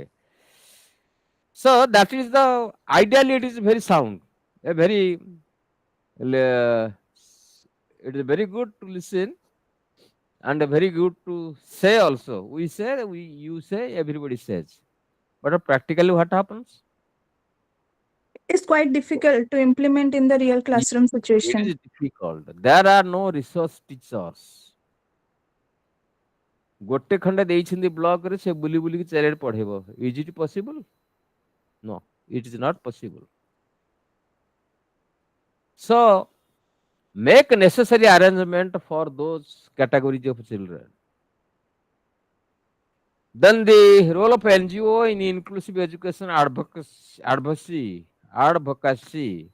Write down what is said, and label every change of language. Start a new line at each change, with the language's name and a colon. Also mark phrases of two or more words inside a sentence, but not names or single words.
English: So that is the ideally it is very sound, a very uh, it is very good to listen and very good to say also. We say, we you say, everybody says. But practically what happens? It's quite difficult to implement in the real It classroom it situation. is difficult. There are no resource teachers.
Odia: ଗୋଟେ ଖଣ୍ଡେ ଦେଇଛନ୍ତି ବ୍ଲକରେ ସେ ବୁଲି ବୁଲିକି ଚାରିଆଡେ ପଢେଇବ.
English: Is it possible? No, it is not possible. So make necessary arrangement for those categories of children. Then the role of NGO in inclusive education advocacy.